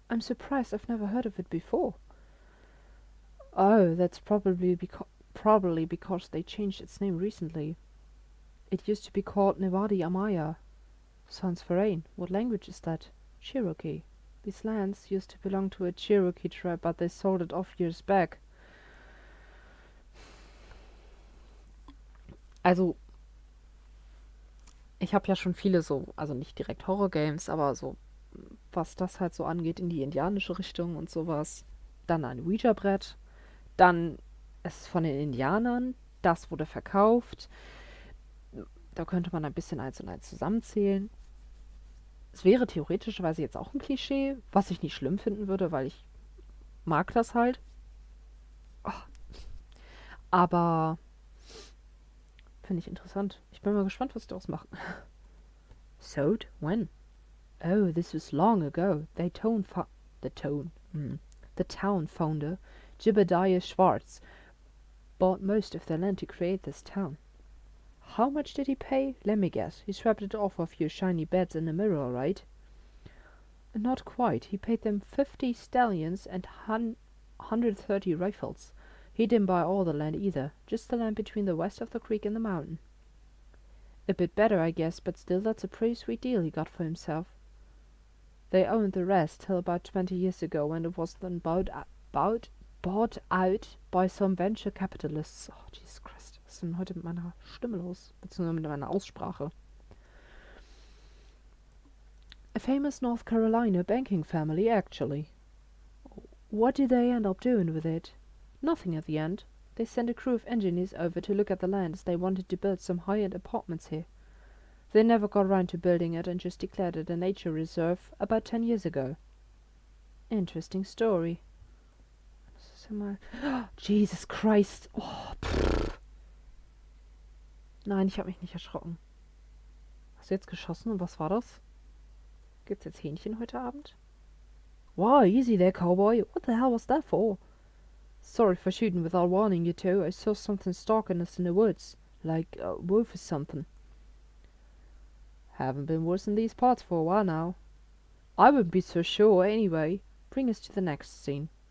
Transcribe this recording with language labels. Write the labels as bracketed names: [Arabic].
[English] I'm surprised I've never heard of it before. Oh, that's probably because they changed its name recently. It used to be called Nevadi Amaya. Sounds foreign. What language is that? Cherokee. These lands used to belong to a Cherokee tribe, but they sold it off years back. [German] Also, ich habe ja schon viele so, also nicht direkt Horror-Games, aber so, was das halt so angeht, in die indianische Richtung und sowas. Dann ein Ouija-Brett. Dann ist von den Indianern. Das wurde verkauft. Da könnte man ein bisschen eins und eins zusammenzählen. Es wäre theoretischerweise jetzt auch ein Klischee, was ich nicht schlimm finden würde, weil ich mag das halt. Oh. Aber finde ich interessant. Ich bin mal gespannt, was die daraus machen. [English] Sold? When? Oh, this was long ago. The town founder, Jebediah Schwartz, bought most of the land to create this town. How much did he pay? Let me guess. He swapped it off for a few shiny beds and a mirror, right? Not quite. He paid them 50 stallions and 130 rifles. He didn't buy all the land either, just the land between the west of the creek and the mountain. A bit better, I guess, but still that's a pretty sweet deal he got for himself. They owned the rest till about 20 years ago, when it was then bought out by some venture capitalists. [German] Oh, Jesus Christ, was ist denn heute mit meiner Stimme los? Beziehungsweise mit meiner Aussprache. [English] A famous North Carolina banking family, actually. What did they end up doing with it? Nothing at the end. They sent a crew of engineers over to look at the land, as they wanted to build some high-end apartments here. They never got round to building it and just declared it a nature reserve about 10 years ago. Interesting story. Jesus Christ. [German] Oh, nein, ich habe mich nicht erschrocken. Hast du jetzt geschossen und was war das? Gibt's jetzt Hähnchen heute Abend? [English] Wow, easy there, cowboy. What the hell was that for? Sorry for shooting without warning you two. I saw something stalking us in the woods. Like a wolf or something. Haven't been worse in these parts for a while now. I wouldn't be so sure anyway. Bring us to the next scene.